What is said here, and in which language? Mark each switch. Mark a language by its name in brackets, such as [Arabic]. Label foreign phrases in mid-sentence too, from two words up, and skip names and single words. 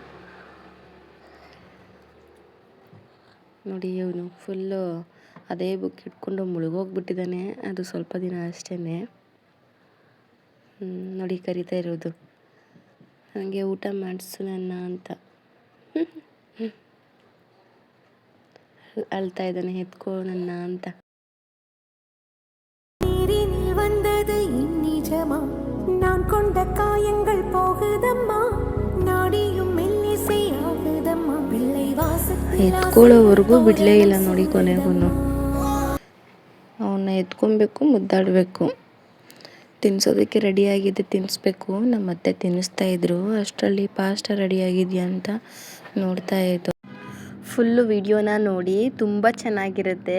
[Kannada] ನೋಡಿ, ಇವನು ಫುಲ್ಲು ಅದೇ ಬುಕ್ ಇಟ್ಕೊಂಡು ಮುಳುಗೋಗ್ಬಿಟ್ಟಿದ್ದಾನೆ. ಅದು ಸ್ವಲ್ಪ ದಿನ ಅಷ್ಟೇ. ನೋಡಿ, ಕರಿತಾ ಇರೋದು ನನಗೆ ಊಟ ಮಾಡಿಸು ನನ್ನ ಅಂತ. ಅಳ್ತಾ ಇದ್ದಾನೆ, ಎತ್ಕೋ ನನ್ನ ಅಂತ. [Tamil] நான் கொண்ட காயங்கள் போகுதம்மா, நாடியும் மெல்லிசையாகுதம்மா, பிள்ளை வாசத்தில் [Kannada] ಎತ್ಕೊಳ್ಳೋವರೆಗೂ ಬಿಡಲೇ ಇಲ್ಲ ನೋಡಿ. ಕೊನೆಗೂ ಅವನ್ನ ಎತ್ಕೊಬೇಕು, ಮುದ್ದಾಡಬೇಕು. ತಿನ್ನಿಸೋದಕ್ಕೆ ರೆಡಿಯಾಗಿದೆ, ತಿನ್ನಿಸ್ಬೇಕು. ನಮ್ಮ ಅತ್ತೆ ತಿನ್ನಿಸ್ತಾ ಇದ್ರು. ಅಷ್ಟರಲ್ಲಿ ಪಾಸ್ತಾ ರೆಡಿಯಾಗಿದೆಯಾ ಅಂತ ನೋಡ್ತಾ ಇದ್ದು. ಫುಲ್ಲು ವಿಡಿಯೋನ ನೋಡಿ, ತುಂಬ ಚೆನ್ನಾಗಿರುತ್ತೆ.